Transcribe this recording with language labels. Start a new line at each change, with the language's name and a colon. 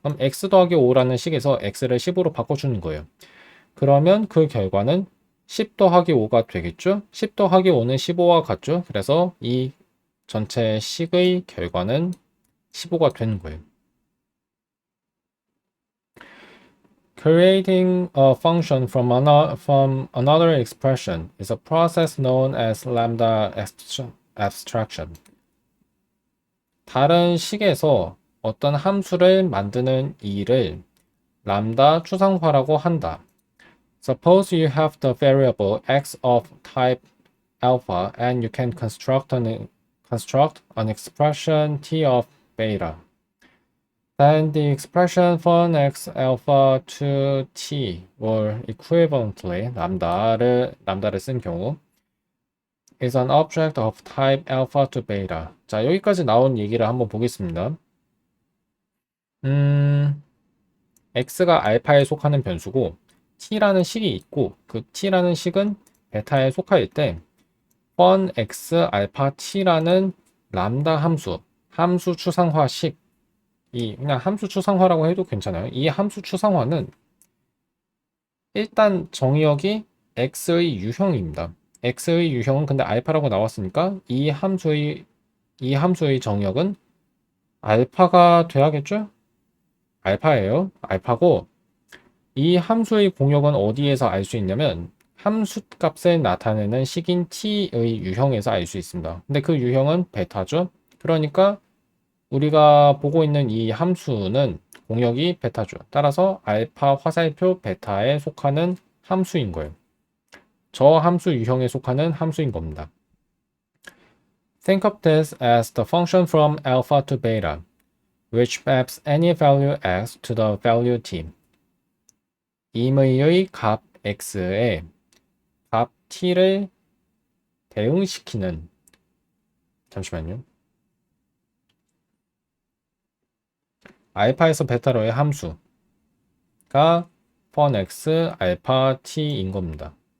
Korean: 그럼 x 더하기 5라는 식에서 x를 10으로 바꿔주는 거예요. 그러면 그 결과는 10 더하기 5가 되겠죠? 10 더하기 5는 15와 같죠? 그래서 이 전체 식의 결과는 15가 되는 거예요.
English: Creating a function from another expression is a process known as lambda abstraction.
Korean: 다른 식에서 어떤 함수를 만드는 일을 람다 추상화라고 한다.
English: Suppose you have the variable x of type alpha and you can construct an expression t of beta. Then the expression from x alpha to t or equivalently
Korean: 람다를 쓴 경우
English: is an object of type alpha to beta.
Korean: 자, 여기까지 나온 얘기를 한번 보겠습니다. x가 알파에 속하는 변수고 t라는 식이 있고 그 t라는 식은 베타에 속할 때 fun x 알파 t라는 람다 함수 추상화식 그냥 함수 추상화라고 해도 괜찮아요. 이 함수 추상화는 일단 정의역이 x의 유형입니다. x의 유형은 근데 알파라고 나왔으니까 이 함수의 정의역은 알파가 돼야겠죠? 알파예요. 알파고 이 함수의 공역은 어디에서 알 수 있냐면 함수 값을 나타내는 식인 t의 유형에서 알 수 있습니다. 근데 그 유형은 베타죠. 그러니까 우리가 보고 있는 이 함수는 공역이 베타죠. 따라서 알파 화살표 베타에 속하는 함수인 거예요. 저 함수 유형에 속하는 함수인 겁니다.
English: Think of this as the function from alpha to beta, which maps any value x to the value t.
Korean: 임의의 값 x에 값 t를 대응시키는 잠시만요. 알파에서 베타로의 함수가 fun x 알파 t인 겁니다.